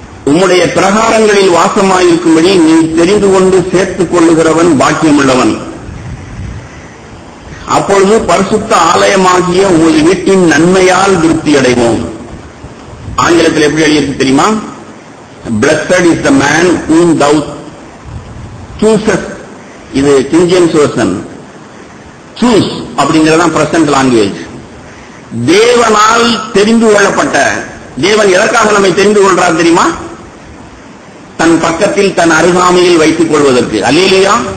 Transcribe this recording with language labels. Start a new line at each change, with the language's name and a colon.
Tamil: உம்முடைய பிரகாரங்களில் வாசமாயிருக்கும்படி நீ தெரிந்து கொண்டு சேர்த்துக் கொள்ளுகிறவன் பாக்கியமுள்ளவன். அப்பொழுது பரிசுத்த ஆலயமாகிய உங்கள் வீட்டின் நன்மையால் திருப்தி அடைவோம். ஆங்கிலத்தில் எப்படி எழுதியிருக்கு தெரியுமா?
English: Blessed is the man whom thou choosest.
Tamil: இது king James version. Choose அப்படிங்கறதான் present language. தேவனால் தெரிந்து கொள்ளப்பட்ட. தேவன் எதற்காக நம்மை தெரிந்து கொள்றார் தெரியுமா? தன் பக்கத்தில் தன் அருகாமையில் வைத்துக் கொள்வதற்கு. அல்லேலூயா.